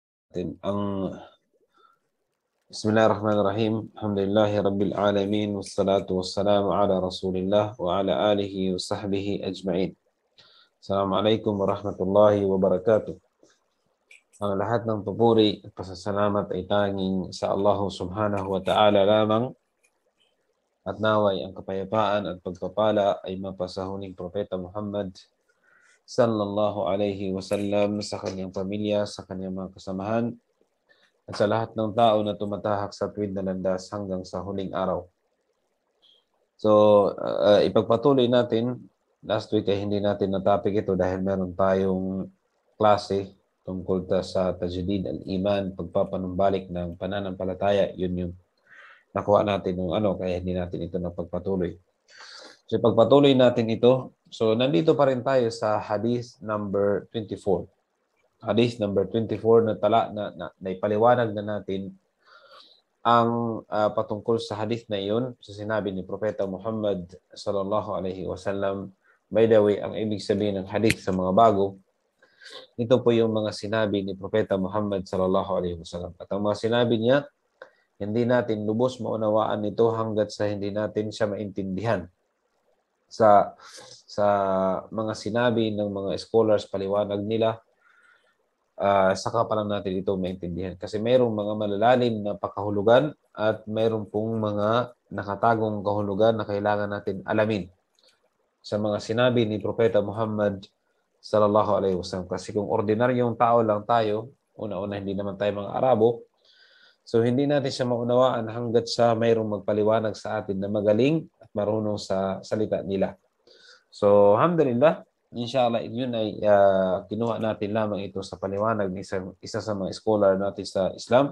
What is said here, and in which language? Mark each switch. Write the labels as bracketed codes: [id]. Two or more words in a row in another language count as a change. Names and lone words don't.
[ar] ang بسم الله الرحمن الرحيم. الحمد لله رب العالمين. والصلاة والسلام على رسول الله وعلى آله وصحبه أجمعين. السلام عليكم ورحمة الله وبركاته. [tl] Ang lahat ng papuri at pasasalamat ay tanging sa Allah [ar] سبحانه وتعالى [tl] lamang, at naway ang kapayapaan at pagpapala ay mapasa huling Propeta Muhammad [ar] صلى الله عليه وسلم, [tl] sa kanyang pamilya, sa kanyang mga kasamahan, at sa lahat ng tao na tumatahak sa tuwid na landas hanggang sa huling araw. So, ipagpatuloy natin. Last week ay hindi natin na-topic ito dahil meron tayong klase tungkol sa Tajdid al-Iman, pagpapanumbalik ng pananampalataya. Yun yung nakuha natin ng kaya hindi natin ito napagpatuloy. So, ipagpatuloy natin ito. So, nandito pa rin tayo sa Hadith number 24. Hadith number 24 na ipaliwanag na natin ang patungkol sa hadith na iyon sa sinabi ni Propeta Muhammad [ar] صلى الله عليه وسلم. [en] By the way, [tl] ang ibig sabihin ng hadith sa mga bago, ito po yung mga sinabi ni Propeta Muhammad [ar] صلى الله عليه وسلم. [tl] At ang mga sinabi niya, hindi natin lubos maunawaan ito hanggat sa hindi natin siya maintindihan. Sa mga sinabi ng mga scholars, paliwanag nila, saka pa lang natin ito maintindihan. Kasi mayroong mga malalalim na pakahulugan at mayroong pong mga nakatagong kahulugan na kailangan natin alamin sa mga sinabi ni Propeta Muhammad [ar] صلى الله عليه وسلم. [tl] Kasi kung ordinaryong tao lang tayo, una-una hindi naman tayo mga Arabo, so hindi natin siya maunawaan hanggat sa mayroong magpaliwanag sa atin na magaling at marunong sa salita nila. So, [ar] الحمد لله، إن شاء الله, [tl] yun ay kinuha natin lamang ito sa paliwanag ng isa sa mga scholar natin sa Islam.